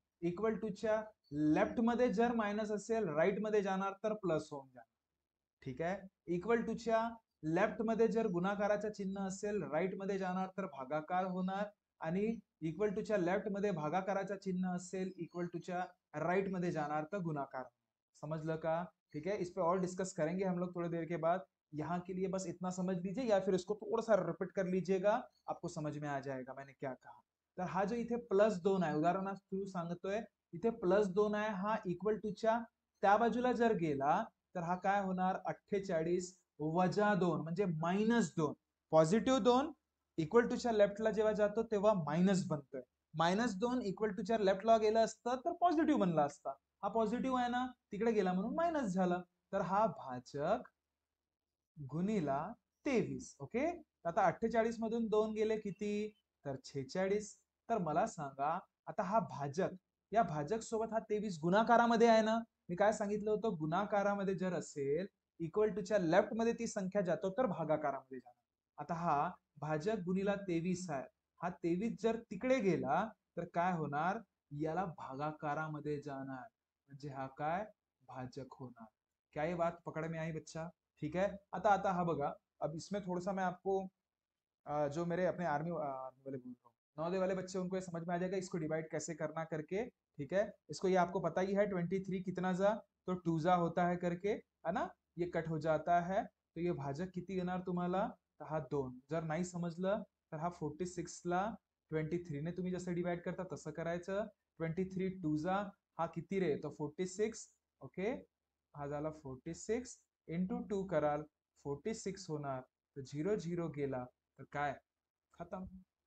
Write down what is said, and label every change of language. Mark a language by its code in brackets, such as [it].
[mr] Equal टूच्या left मध्ये जर minus असेल राईट मध्ये जाणार तर प्लस होऊन जाणार. ठीक आहे. इक्वल टूच्या लेफ्ट मध्ये जर गुणाकाराचं चिन्ह असेल राईट मध्ये जाणार तर भागाकार होणार, आणि इक्वल टूच्या लेफ्ट मध्ये भागाकाराचं चिन्ह असेल इक्वल टूच्या राइट मध्ये जाणार तो गुणाकार. [hi] समझ का? ठीक है, इस पे और डिस्कस करेंगे हम लोग थोड़ी देर के बाद. यहाँ के लिए बस इतना समझ लीजिए या फिर इसको थोड़ा सा रिपीट कर लीजिएगा, आपको समझ में आ जाएगा मैंने क्या कहा. [mr] तर हा जो इथे +2 आहे, उदाहरणार्थ थ्रू सांगतोय, इथे +2 आहे, हा इक्वल टूच्या त्या बाजूला जर गेला तर हा काय होणार 48 वजा 2 म्हणजे -2. पॉझिटिव्ह 2 इक्वल टूच्या लेफ्टला जेव्हा जातो तेव्हा मायनस बनतोय. -2 इक्वल टूच्या लेफ्टला गेलं असतं तर पॉझिटिव्ह बनला असता. हा पॉझिटिव्ह आहे ना, तिकडे गेला म्हणून मायनस झाला. तर हा भाजक गुणिला 23. ओके. आता 48 मधून 2 गेले किती, तर 46. तर मला सांगा आता हा भाजक, या भाजक सोबत हा 23 गुणाकारामध्ये आहे ना. मी काय सांगितलं होतं, गुणाकारामध्ये जर असेल इक्वल टूच्या लेफ्ट मध्ये ती संख्या जातो तर भागाकारामध्ये जाणार. आता हा भाजक गुणिला 23 आहे, हा 23 जर तिकडे गेला तर काय होणार, याला भागाकारामध्ये जाणार, म्हणजे हा काय भाजक होणार. [hi] क्या ये बात पकड़ में आई बच्चा? ठीक है. [mr] आता आता हा बघा, [hi] अब इसमें थोड़ा सा मैं आपको जो मेरे अपने आर्मी वाले बोल रहा हूँ, नवोदय वाले बच्चे, उनको ये समझ में आ जाएगा इसको डिवाइड कैसे करना करके. ठीक है, इसको ये आपको पता ही है 23 कितना जा, तो 2 जा होता है करके, है ना. ये कट हो जाता है, तो ये भाजक [mr] किती येणार तुम्हाला, तर हा 2. जर नाही समजलं तर हा 46 ला 23 ने तुम्ही जसं डिवाइड करता तसं करायचं. 23 2 जा, हा किती रे, तो 46. ओके, हा झाला 46 इंटू 2 कराल 46 होणार, तर 0 0 गेला तर काय, खत्म.